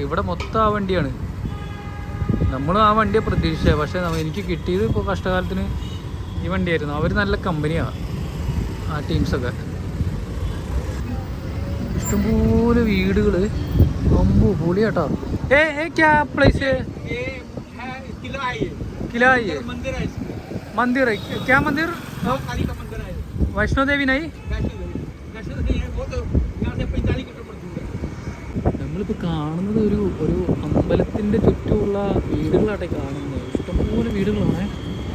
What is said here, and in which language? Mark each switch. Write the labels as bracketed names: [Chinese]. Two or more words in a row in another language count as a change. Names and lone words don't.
[Malayalam] ഇവിടെ മൊത്തം ആ വണ്ടിയാണ്. നമ്മളും ആ വണ്ടിയെ പ്രതീക്ഷിച്ചത്. പക്ഷേ എനിക്ക് കിട്ടിയത് ഇപ്പോൾ കഷ്ടകാലത്തിന് ഈ വണ്ടിയായിരുന്നു. അവർ നല്ല കമ്പനിയാണ് ആ ടീംസൊക്കെ. ഇഷ്ടംപോലെ വീടുകൾ. അമ്പു പൊളിയാട്ടോ. ക്യാ പ്ലേസ് [Hindi] ये है किला है, ये किला है, ये मंदिर है, इसमें मंदिर है. क्या मंदिर? काली का मंदिर है। वैष्णो देवी नहीं? वैष्णो देवी है, वो तो यहाँ से 45 किलोमीटर दूर है। [Malayalam] നമ്മളിപ്പോൾ കാണുന്നത് ഒരു അമ്പലത്തിൻ്റെ ചുറ്റുമുള്ള വീടുകളാട്ടെ കാണുന്നത്. ഇഷ്ടംപോലെ വീടുകളാണ്.